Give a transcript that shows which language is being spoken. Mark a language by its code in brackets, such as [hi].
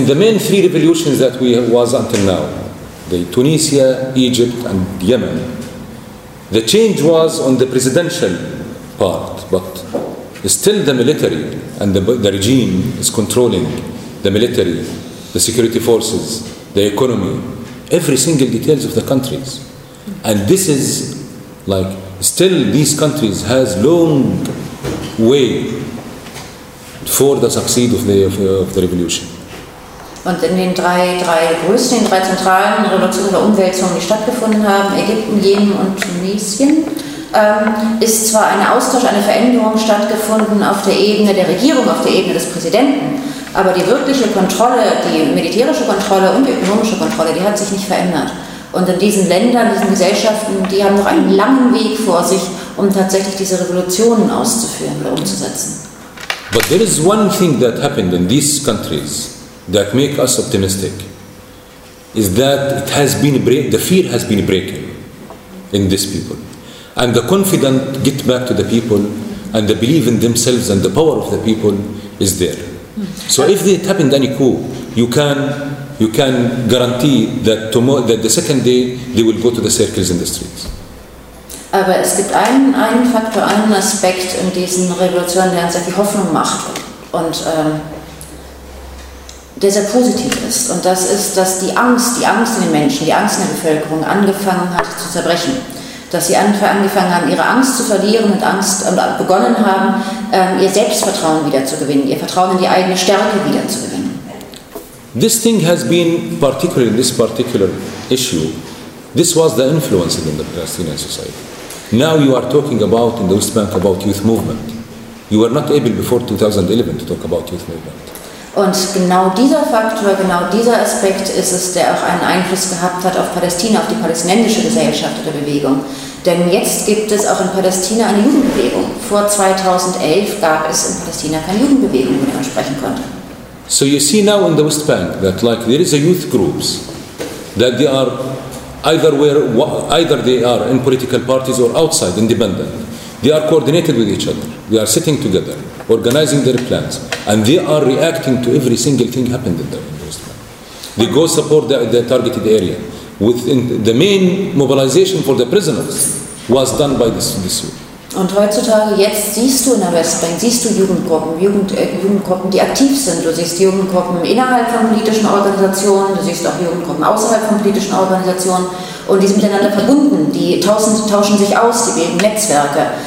[en] In the main three revolutions that we have was until now, the Tunisia, Egypt and Yemen, the change was on the presidential part, but still the military and the regime is controlling the military, the security forces, the economy, every single details of the countries. And this is like, still these countries has long way for the succeed of the revolution. [de] Und in den drei zentralen Revolutionen oder Umwälzungen, die stattgefunden haben, Ägypten, Jemen und Tunesien, ist zwar eine Veränderung stattgefunden auf der Ebene der Regierung, auf der Ebene des Präsidenten, aber die wirkliche Kontrolle, die militärische Kontrolle und die ökonomische Kontrolle, die hat sich nicht verändert. Und in diesen Ländern, diesen Gesellschaften, die haben noch einen langen Weg vor sich, um tatsächlich diese Revolutionen auszuführen oder umzusetzen. [en] But there is one thing that happened in these countries that make us optimistic is that it has been the fear has been broken in these people, and the confidence get back to the people, and the belief in themselves and the power of the people is there. So if it happened any coup, you can guarantee that tomorrow, that the second day they will go to the circles in the streets. [de] Aber es gibt einen Faktor, einen Aspekt in diesen Revolutionen, der uns die Hoffnung macht und der sehr positiv ist. Und das ist, dass die Angst in den Menschen, die Angst in der Bevölkerung angefangen hat zu zerbrechen. Dass sie angefangen haben, ihre Angst zu verlieren und begonnen haben, ihr Selbstvertrauen wieder zu gewinnen, ihr Vertrauen in die eigene Stärke wieder zu gewinnen. [en] This thing has been particularly in this particular issue. This was the influence in the Palestinian society. Now you are talking about in the West Bank about youth movement. You were not able before 2011 to talk about youth movement. [de] Und genau dieser Faktor, genau dieser Aspekt ist es, der auch einen Einfluss gehabt hat auf Palästina, auf die palästinensische Gesellschaft oder Bewegung. Denn jetzt gibt es auch in Palästina eine Jugendbewegung. Vor 2011 gab es in Palästina keine Jugendbewegung, mit der man sprechen konnte. [en] So you see now in the West Bank that like there is a youth groups that they are either they are in political parties or outside, independent. They are coordinated with each other. They are sitting together, organizing their plans, and they are reacting to every single thing happened in the West Bank. They go support the targeted area. Within the main mobilization for the prisoners was done by this youth. [de] Und heutzutage, jetzt siehst du in der Westbank, siehst du Jugendgruppen, die aktiv sind. Du siehst Jugendgruppen innerhalb von politischen Organisationen, du siehst auch Jugendgruppen außerhalb von politischen Organisationen. Und die sind miteinander verbunden, die tauschen sich aus, die bilden Netzwerke.